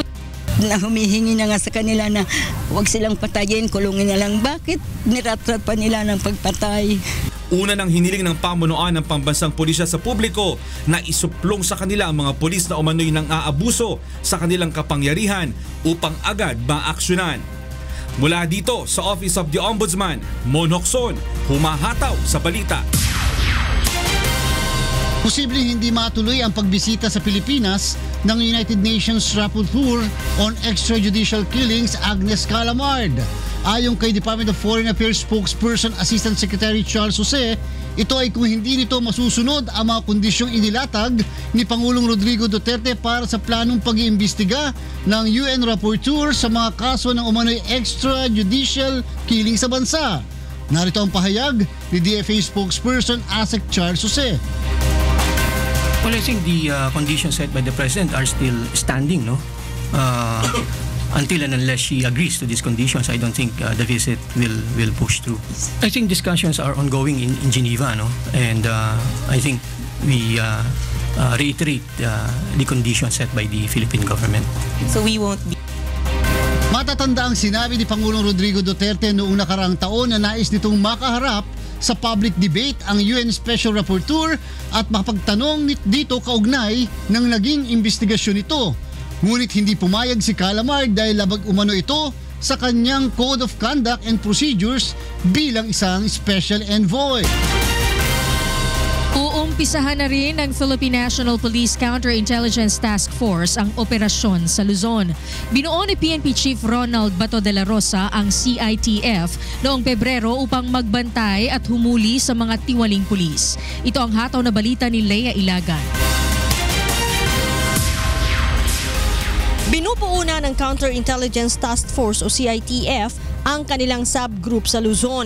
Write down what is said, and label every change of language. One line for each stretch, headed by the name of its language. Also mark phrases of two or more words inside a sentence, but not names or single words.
Filipino: Na humihingi na nga sa kanila na huwag silang patayin, kulungin na lang. Bakit niratrapa nila ng pagpatay? Una nang hiniling ng pamunuan ng pambansang pulisya sa publiko na isuplong sa kanila ang mga pulis na umano'y nang aabuso sa kanilang kapangyarihan upang agad maaksyonan. Mula dito sa Office of the Ombudsman, Mon Hocson, humahataw sa balita. Posibleng hindi matuloy ang pagbisita sa Pilipinas ng United Nations Rapporteur on Extrajudicial Killings Agnes Callamard. Ayon kay Department of Foreign Affairs spokesperson Assistant Secretary Charles Jose, ito ay kung hindi nito masusunod ang mga kondisyong inilatag ni Pangulong Rodrigo Duterte para sa planong pag-iimbestiga ng UN Rapporteur sa mga kaso ng umano'y
English: extrajudicial killing
Filipino: sa bansa. Narito ang pahayag ni DFA spokesperson ASEC Charles Jose.
English: Well, I think the conditions set by the President are still standing, no? Until and unless she agrees to these conditions, I don't think the visit will push through. I think discussions are ongoing in Geneva, no? And I think we reiterate the conditions set by the Philippine government. So we won't be...
Filipino: Matatanda ang sinabi ni Pangulong Rodrigo Duterte noong nakaraang taon na nais nitong makaharap sa
English: public debate
Filipino: ang UN Special Rapporteur at makapagtanong dito kaugnay ng naging investigasyon nito. Ngunit hindi pumayag si Calamard dahil labag umano ito sa kanyang Code of Conduct and Procedures bilang isang
English: Special Envoy.
Filipino: Uumpisahan na rin ng Philippine National Police Counterintelligence Task Force ang operasyon sa Luzon. Binuo ni PNP Chief Ronald Bato de la Rosa ang CITF noong Pebrero upang magbantay at humuli sa mga tiwaling pulis. Ito ang hataw na balita ni Lea Ilagan. Binubuo na ng Counterintelligence Task Force o CITF ang kanilang subgroup sa Luzon.